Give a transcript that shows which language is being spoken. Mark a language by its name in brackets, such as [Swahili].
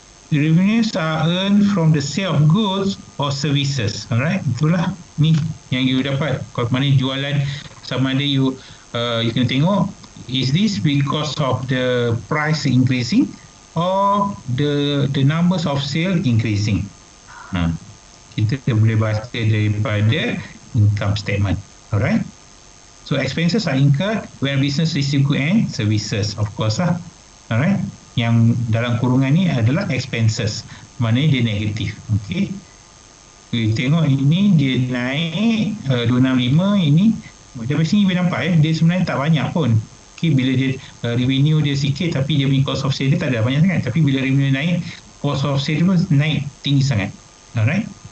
[English] The revenues are earned from the sale of goods or services. [Malay] Alright, itulah ni yang you dapat. Kalau mana jualan, sama ada you kena tengok, [English] is this because of the price increasing or the numbers of sale increasing. [Malay] Kita boleh baca daripada income statement. Alright. [English] So expenses are incurred when business receive goods and services, of course lah. Alright. [Malay] Yang dalam kurungan ni adalah expenses, maknanya dia negatif. Okay, kita tengok ini dia naik 265, ini dari sini boleh nampak dia sebenarnya tak banyak pun. Okay, bila dia revenue dia sikit tapi dia punya cost of sale dia tak ada banyak sangat, tapi bila revenue naik, cost of sale dia pun naik tinggi sangat. Alright.